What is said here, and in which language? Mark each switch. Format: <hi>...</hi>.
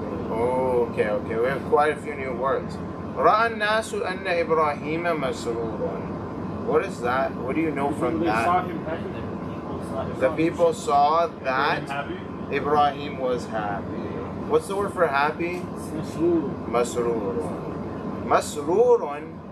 <en>Okay, we have quite a few new words.</en> <ar>رأى الناس أن إبراهيم مسرور.</ar> <en>What is that? What do you know from that? The people saw that Ibrahim was happy. What's the word for happy? Masrurun. Masrurun.</en>